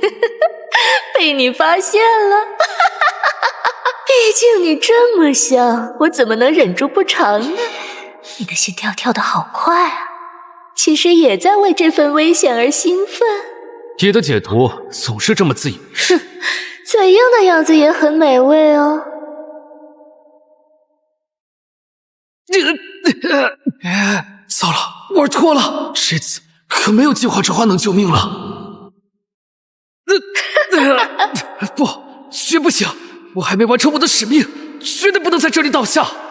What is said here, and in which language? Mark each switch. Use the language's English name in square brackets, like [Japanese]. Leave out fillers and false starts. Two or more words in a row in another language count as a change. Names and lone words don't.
[Chinese] 被你發現了。畢竟你這麼香，我怎麼能忍住不嘗呢？你的心跳跳得好快啊，其實也在為這份危險而興奮。你的解讀總是這麼自以為是。哼，嘴硬的樣子也很美味哦。糟了，玩脫了，這次可沒有淨化之花能救命了。不，絕不行，我還沒完成我的使命，絕對不能在這裡倒下。